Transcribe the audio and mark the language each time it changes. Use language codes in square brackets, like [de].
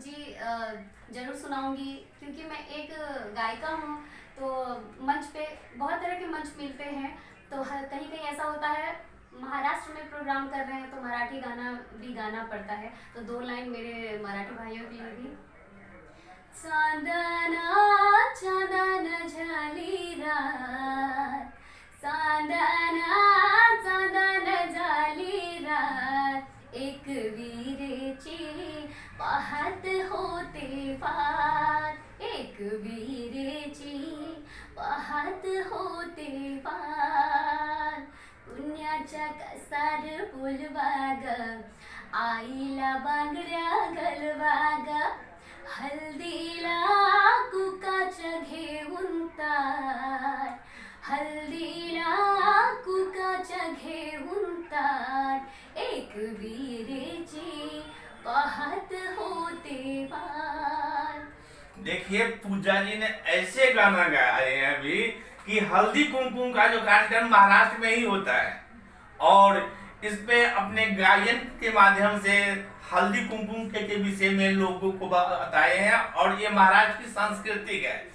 [hi] जी ज़रूर सुनाऊंगी, क्योंकि मैं एक गायिका हूँ। तो मंच पे बहुत तरह के मंच मिलते हैं, तो कहीं कहीं ऐसा होता है महाराष्ट्र में प्रोग्राम कर रहे हैं तो मराठी गाना भी गाना पड़ता है। तो 2 लाइन मेरे मराठी भाइयों के लिए भी। [mr] चांदना चांदना झाली रात, चांदना चांदना झाली रात, एक वीरेची पाहत होते वाट, एक वीरेची पाहत होते वाट, पुण्याच्या कसार फुलबाग, आईला बांगड्या घालवाग, हल्दीला कुकाच्या घेऊन ताट, हल्दीला कुकाच्या घेऊन ताट, एक वीरेची पाहत होते वाट। [hi] देखिए पूजा जी ने ऐसे गाना गाए हैं अभी कि हल्दी कुमकुम का जो कार्यक्रम महाराष्ट्र में ही होता है, और इसमें अपने गायन के माध्यम से हल्दी कुमकुम के विषय में लोगों को बताए हैं, और ये महाराष्ट्र की संस्कृति है।